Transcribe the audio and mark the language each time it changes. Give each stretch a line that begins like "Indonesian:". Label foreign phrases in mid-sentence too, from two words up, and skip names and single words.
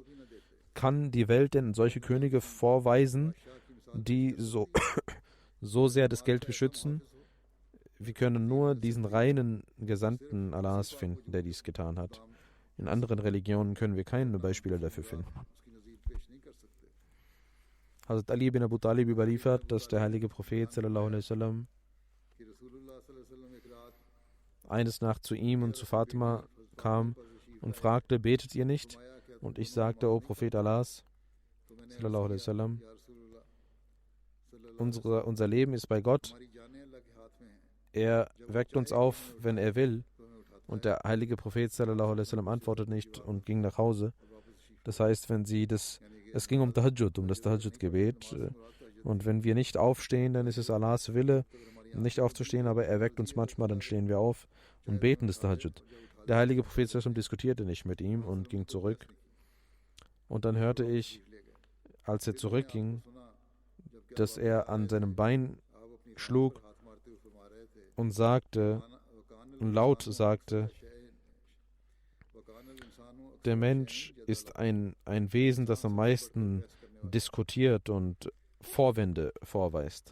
German: Kann die Welt denn solche Könige vorweisen, die so sehr das Geld beschützen? Wir können nur diesen reinen Gesandten Allahs finden, der dies getan hat. In anderen Religionen können wir keine Beispiele dafür finden. Hazrat Ali bin Abu Talib überliefert, dass der heilige Prophet
Arabic: صلى الله عليه وسلم
German: eines Nachts zu ihm und zu Fatima kam und fragte, betet ihr nicht? Und ich sagte, O Prophet Allahs
Arabic: صلى الله عليه وسلم,
German: unser Leben ist bei Gott. Er weckt uns auf, wenn er will. Und der heilige Prophet
Arabic: صلى الله عليه وسلم
German: antwortet nicht und ging nach Hause. Das heißt, es ging um Tahajjud, um das Tahajjud-Gebet. Und wenn wir nicht aufstehen, dann ist es Allahs Wille, nicht aufzustehen, aber er weckt uns manchmal, dann stehen wir auf und beten das Tahajjud. Der heilige Prophet
Arabic: صلى الله عليه وسلم
German: diskutierte nicht mit ihm und ging zurück. Und dann hörte ich, als er zurückging, dass er an seinem Bein schlug und laut sagte, der Mensch ist ein Wesen, das am meisten diskutiert und Vorwände vorweist.